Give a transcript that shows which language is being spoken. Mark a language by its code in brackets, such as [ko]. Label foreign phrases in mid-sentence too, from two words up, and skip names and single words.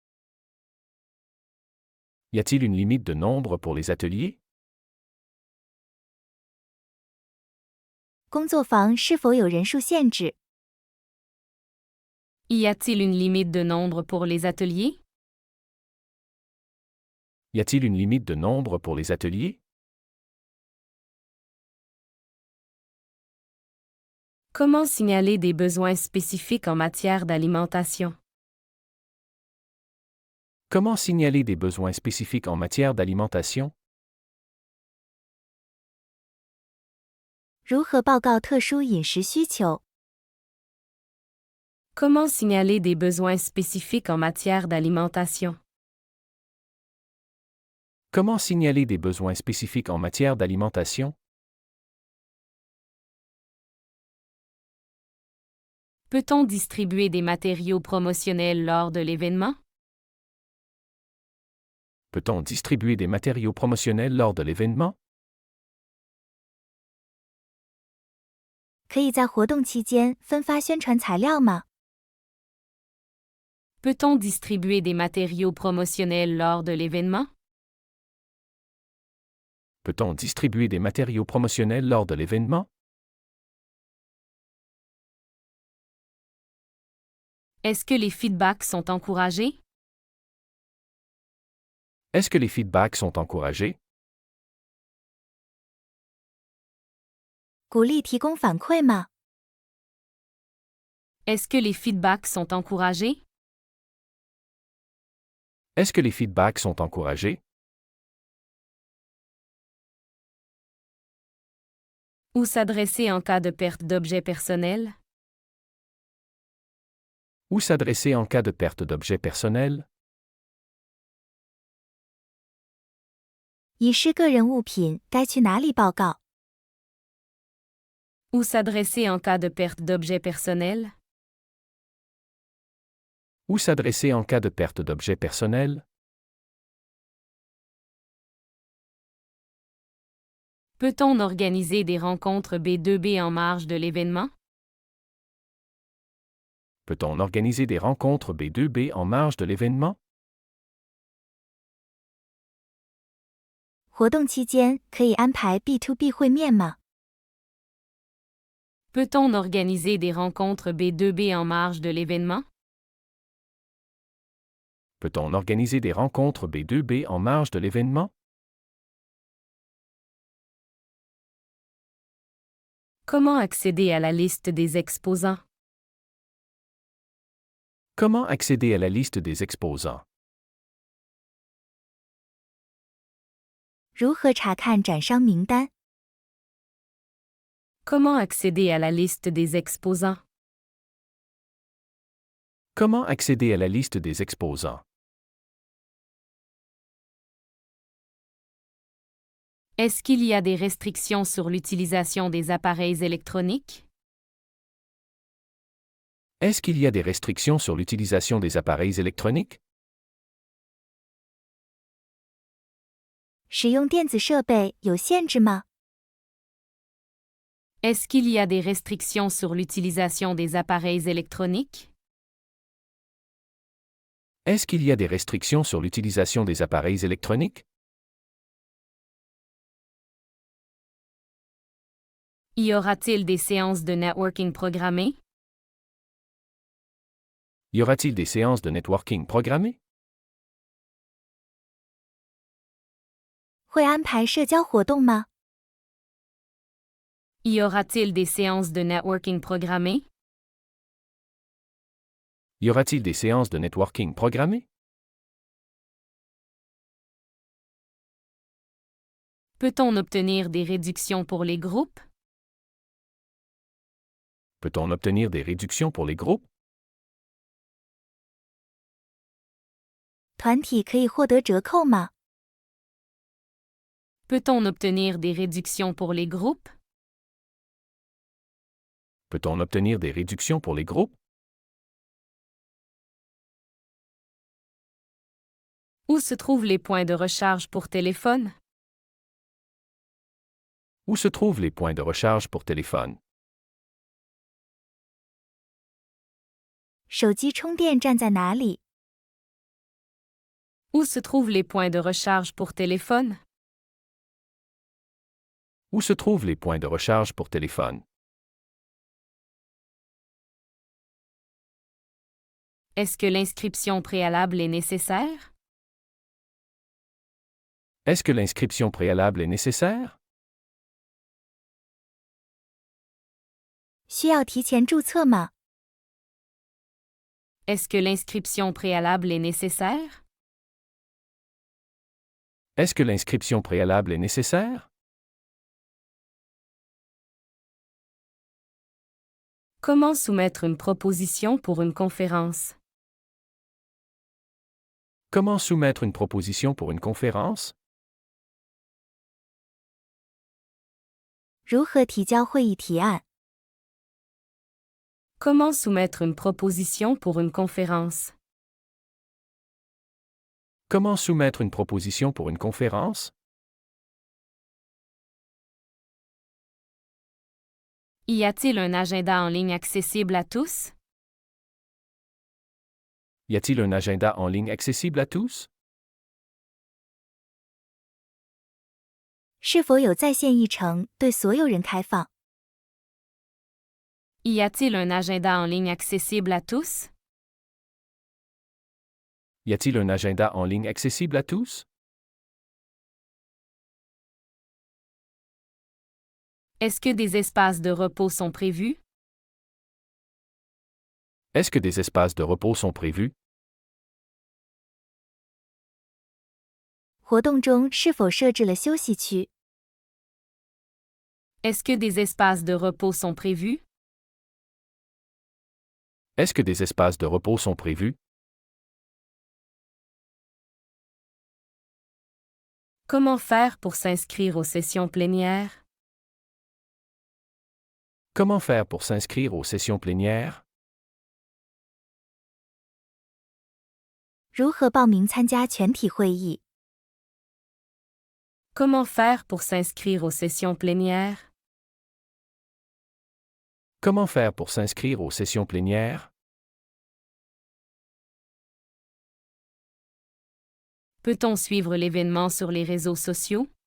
[fr] Y a-t-il une limite de nombre pour les ateliers? [zh] 工作坊是否有人数限制？ [fr] Y a-t-il une limite de nombre pour les ateliers? Y a-t-il une limite de nombre pour les ateliers? Comment signaler des besoins spécifiques en matière d'alimentation? Comment signaler des besoins spécifiques en matière d'alimentation? [zh] 如何报告特殊饮食需求？ [fr] Comment signaler des besoins spécifiques en matière d'alimentation? Comment signaler des besoins spécifiques en matière d'alimentation? Peut-on distribuer des matériaux promotionnels lors de l'événement? Peut-on distribuer des matériaux promotionnels lors de l'événement? [zh] 可以在活动期间分发宣传材料吗？ [fr] Peut-on distribuer des matériaux promotionnels lors de l'événement? Peut-on distribuer des matériaux promotionnels lors de l'événement? Est-ce que les feedbacks sont encouragés? Est-ce que les feedbacks sont encouragés? [zh] 鼓励提供反馈吗？ [fr] Est-ce que les feedbacks sont encouragés? Est-ce que les feedbacks sont encouragés? Où s'adresser en cas de perte d'objets personnels? Où s'adresser en cas de perte d'objets personnels? [zh] 遗失个人物品该去哪里报告？ [fr] Où s'adresser en cas de perte d'objets personnels? Où s'adresser en cas de perte d'objets personnels? Peut-on organiser des rencontres B2B en marge de l'événement? Peut-on organiser des rencontres B2B en marge de l'événement? [zh] 活动期间可以安排 B2B 会面吗？ [fr] Peut-on organiser des rencontres B2B en marge de l'événement? Peut-on organiser des rencontres B2B en marge de l'événement? Comment accéder à la liste des exposants? Comment accéder à la liste des exposants? [zh] 如何查看展商名单？ [fr] Comment accéder à la liste des exposants? Comment accéder à la liste des exposants? Est-ce qu'il y a des restrictions sur l'utilisation des appareils électroniques? Est-ce qu'il y a des restrictions sur l'utilisation des appareils électroniques? [zh] 使用电子设备有限制吗？ [fr] Est-ce qu'il y a des restrictions sur l'utilisation des appareils électroniques? Est-ce qu'il y a des restrictions sur l'utilisation des appareils électroniques? Y aura-t-il des séances de networking programmées? Y aura-t-il des séances de networking programmées? [zh] 会安排社交活动吗？ [fr] Y aura-t-il des séances de networking programmées? Y aura-t-il des séances de networking programmées? Peut-on obtenir des réductions pour les groupes? Peut-on obtenir des réductions pour les groupes? [zh] 团体可以获得折扣吗？ [fr] Peut-on obtenir des réductions pour les groupes? Peut-on obtenir des réductions pour les groupes? Où se trouvent les points de recharge pour téléphone? Où se trouvent les points de recharge pour téléphone? [zh] 手机充电站在哪里？ [fr] Où se trouvent les points de recharge pour téléphone? Où se trouvent les points de recharge pour téléphone? Est-ce que l'inscription préalable est nécessaire? Est-ce que l'inscription préalable est nécessaire? [zh] 需要提前注册吗？ [fr] Est-ce que l'inscription préalable est nécessaire? Est-ce que l'inscription préalable est nécessaire? Comment soumettre une proposition pour une conférence? Comment soumettre une proposition pour une conférence? [zh] 如何提交会议提案？ [fr] Comment soumettre une proposition pour une conférence? Comment soumettre une proposition pour une conférence? Y a-t-il un agenda en ligne accessible à tous? Y a-t-il un agenda en ligne accessible à tous? [zh] 是否有在线议程对所有人开放？ [fr] Y a-t-il un agenda en ligne accessible à tous? Y a-t-il un agenda en ligne accessible à tous? Est-ce que des espaces de repos sont prévus? Est-ce que des espaces de repos sont prévus? [zh] 活动中是否设置了休息区？ [fr] Est-ce que des espaces de repos sont prévus? Est-ce que des espaces de repos sont prévus? Comment faire pour s'inscrire aux sessions plénières? Comment faire pour s'inscrire aux sessions plénières? [zh] 如何报名参加全体会议？ [fr] Comment faire pour s'inscrire aux sessions plénières? Comment faire pour s'inscrire aux sessions plénières? Peut-on suivre l'événement sur les réseaux sociaux?